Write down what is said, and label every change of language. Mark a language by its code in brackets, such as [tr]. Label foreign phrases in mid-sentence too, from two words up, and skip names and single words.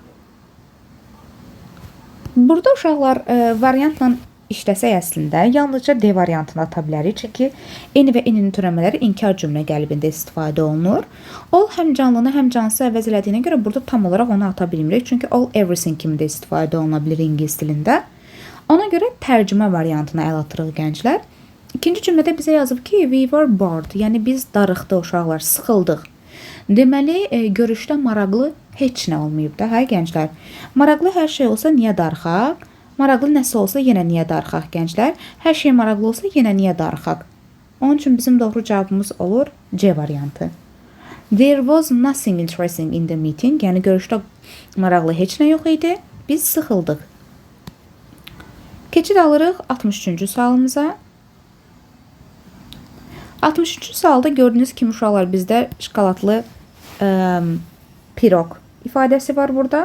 [az] Burada uşaqlar variantla işləsək əslində yalnızca D variantını ata bilərik. Çünki N və N-in türəmələri inkar cümlə qəlbində istifadə olunur. All həm canlını, həm cansız əvəz elədiyinə görə burada tam olaraq onu ata bilmirik. Çünki [en] all everything [az] kimi də istifadə oluna bilir ingilis dilində. Ona görə tərcümə variantına əl atırıq gənclər. İkinci cümlədə bizə yazıb ki, [en] we were bored, [az] yəni biz darıxdıq uşaqlar, sıxıldıq. Deməli, görüşdə maraqlı heç nə olmayıb da, hə gənclər? Maraqlı hər şey olsa niyə darıxaq? Maraqlı nəsə olsa yenə niyə darıxaq gənclər? Hər şey maraqlı olsa yenə niyə darıxaq? Onun üçün bizim doğru cavabımız olur C variantı. [en] There was nothing interesting in the meeting, [az] yəni görüşdə maraqlı heç nə yox idi, biz sıxıldıq. Keçid alırıq 63-cü sualımıza. 63-cü sualda gördüyünüz kimi uşaqlar bizdə şokoladlı pirog ifadəsi var burada.